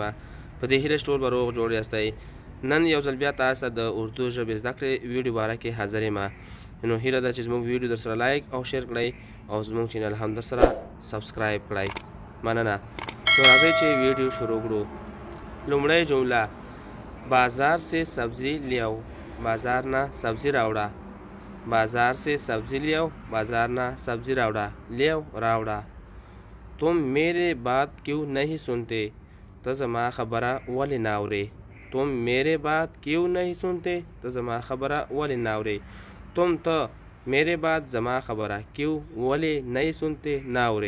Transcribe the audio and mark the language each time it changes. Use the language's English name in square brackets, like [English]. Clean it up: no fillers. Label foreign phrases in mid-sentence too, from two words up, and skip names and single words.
[Pashto] په دې هیله چې ټول به روغ جوړ یاستئ. نن یو ځل بیا تاسو ته د اردو ژبې زده کړې ویډیو باره کې حاضر یم. نو هیله ده چې زموږ ویډیو در سره لایک او شیر کړئ او زموږ چینل هم در سره سبسکرایب کړئ. مننه. نو راځئ چې ویډیو شروع کړو. لومړی جمله: [Urdu] بازار سے سبزی لاؤ. [Pashto] بازار نه سبزی راوړه. [Urdu] بازار سے سبزی لاؤ. [Pashto] بازار نه سبزي راوړه. लियाओ रावड़ा. [Urdu] تم میرے بات کیوں نہیں سنتے? [Pashto] ته زما خبره ولې نه اورې. [Urdu] تم میرے بات کیوں نہیں سنتے? [Pashto] ته زما خبره ولې نه اورې. [Urdu] تم تو میرے بات [Pashto] زما خبره [Urdu] क्यों वली نہیں سنتے नावरे.